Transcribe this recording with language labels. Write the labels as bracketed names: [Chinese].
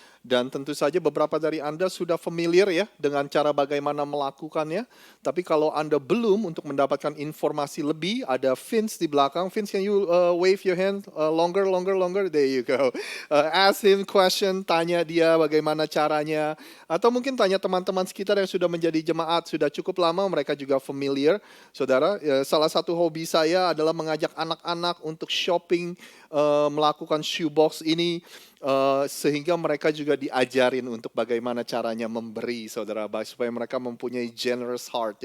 [Indonesian] Dan tentu saja beberapa dari Anda sudah familiar ya dengan cara bagaimana melakukannya. Tapi kalau Anda belum, untuk mendapatkan informasi lebih, ada Vince di belakang. [English] Vince, can you wave your hand longer? There you go. Ask him question, [Indonesian] tanya dia bagaimana caranya. Atau mungkin tanya teman-teman sekitar yang sudah menjadi jemaat, sudah cukup lama, mereka juga familiar. Saudara, salah satu hobi saya adalah mengajak anak-anak untuk shopping, melakukan shoebox ini. Sehingga mereka juga diajarin untuk bagaimana caranya memberi, saudara, supaya mereka mempunyai [English] generous heart.